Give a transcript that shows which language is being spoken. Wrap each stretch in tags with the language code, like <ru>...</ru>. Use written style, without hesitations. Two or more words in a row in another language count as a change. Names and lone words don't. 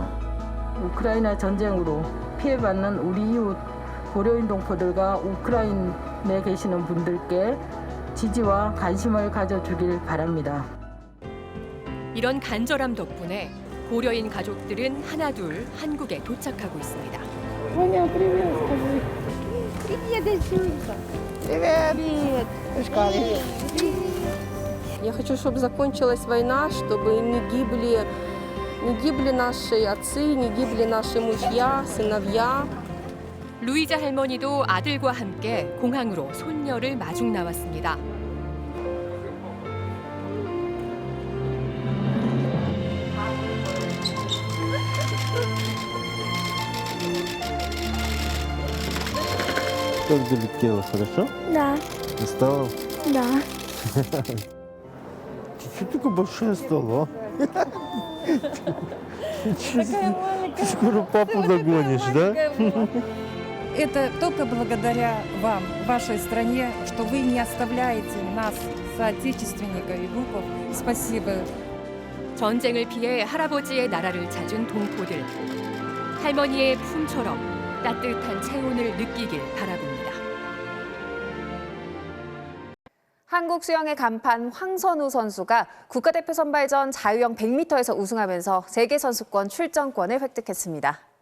<ko>우크라이나 전쟁으로 피해받는 우리 이웃 고려인 동포들과 우크라이나에 계시는 분들께 지지와 관심을 가져주길 바랍니다. 이런 간절함 덕분에 고려인 가족들은 하나둘 한국에 도착하고 있습니다.</ko> <ru>Тоня, привет, скажи. Привет, Исюнька. Привет. Привет. Я хочу, чтобы закончилась война, чтобы не гибли наши отцы, не гибли наши мужья, сыновья.</ru> <ko>루이자 할머니도 아들과 함께 공항으로 손녀를 마중 나왔습니다.</ko> <ru>Как залетело, хорошо? Да. Устала? Да. Чуть-чуть только большая стала. Ты скоро папу догонишь, да? Это только благодаря вам, вашей стране, что вы не оставляете нас, соотечественников и внуков. Спасибо.</ru> <ko>전쟁을 피해 할아버지의 나라를 찾은 동포들. 할머니의 품처럼 따뜻한 체온을 느끼길 바라봅니다. 한국 수영의 간판 황선우 선수가 국가대표 선발전 자유형 100m에서 우승하면서 세계선수권 출전권을 획득했습니다.</ko>